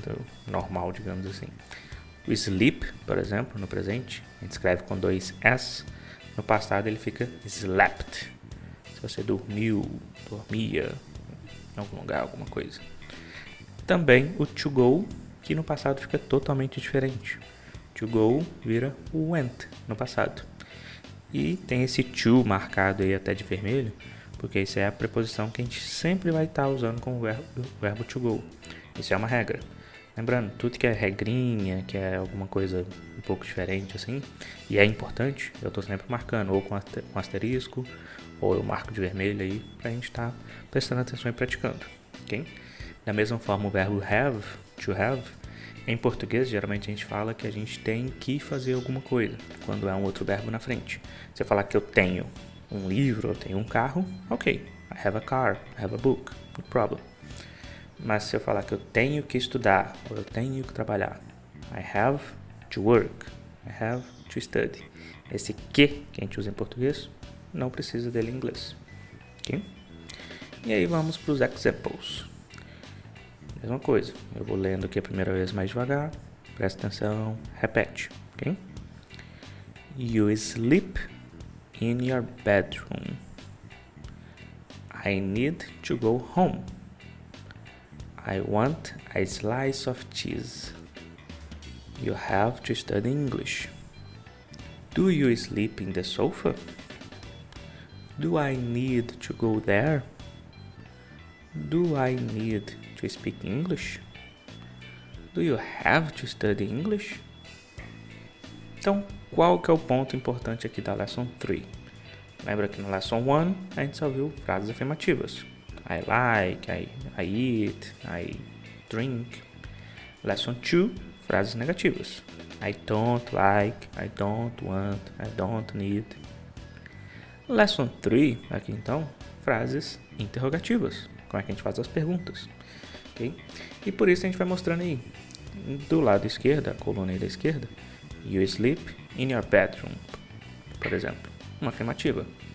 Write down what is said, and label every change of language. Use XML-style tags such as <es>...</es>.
<pt>Do normal, digamos assim. O sleep, por exemplo, no presente, a gente escreve com dois S. No passado ele fica slept. Se você dormiu, dormia em algum lugar, alguma coisa. Também o to go, que no passado fica totalmente diferente. To go vira went no passado. E tem esse to marcado aí até de vermelho, porque isso é a preposição que a gente sempre vai estar usando com o verbo to go. Isso é uma regra. Lembrando, tudo que é regrinha, que é alguma coisa um pouco diferente assim, e é importante, eu estou sempre marcando, ou com asterisco, ou eu marco de vermelho aí, pra gente estar prestando atenção e praticando, ok? Da mesma forma, o verbo have, to have, em português, geralmente a gente fala que a gente tem que fazer alguma coisa, quando é um outro verbo na frente. Se eu falar que eu tenho um livro, eu tenho um carro, ok.</pt> <en>I have a car, I have a book, no problem.</en> <pt>Mas se eu falar que eu tenho que estudar, ou eu tenho que trabalhar,</pt> <en>I have to work, I have to study.</en> <pt>Esse que a gente usa em português, não precisa dele em inglês. Ok? E aí vamos para os examples. Mesma coisa, eu vou lendo aqui a primeira vez mais devagar, presta atenção, repete. Ok?</pt> <en>You sleep in your bedroom. I need to go home. I want a slice of cheese. You have to study English. Do you sleep in the sofa? Do I need to go there? Do I need to speak English? Do you have to study English?</en> <pt>Então, qual que é o ponto importante aqui da Lesson 3? Lembra que na Lesson 1 a gente só viu frases afirmativas.</pt> <en>I like, I eat, I drink.</en> <pt>Lesson 2, frases negativas.</pt> <en>I don't like, I don't want, I don't need.</en> <pt>Lesson 3, aqui então, frases interrogativas. Como é que a gente faz as perguntas. Okay? E por isso a gente vai mostrando aí. Do lado esquerdo, a coluna aí da esquerda,</pt> <en>you sleep in your bedroom,</en> <pt>por exemplo. Uma afirmativa.</pt>